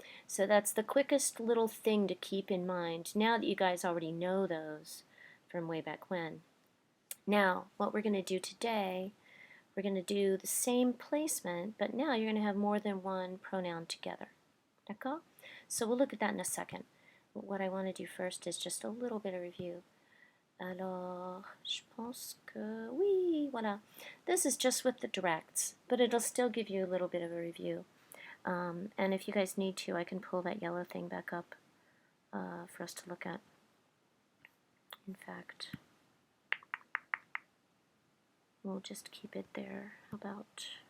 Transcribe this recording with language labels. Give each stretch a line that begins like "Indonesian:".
English: So that's the quickest little thing to keep in mind now that you guys already know those from way back when. Now, what we're going to do today, we're going to do the same placement, but now you're going to have more than one pronoun together.
French: D'accord?
English: So we'll look at that in a second. But what I want to do first is just a little bit of review.
French: Alors, je pense que oui, voilà.
English: This is just with the directs, but it'll still give you a little bit of a review. And if you guys need to, I can pull that yellow thing back up for us to look at. In fact, we'll just keep it there. How about...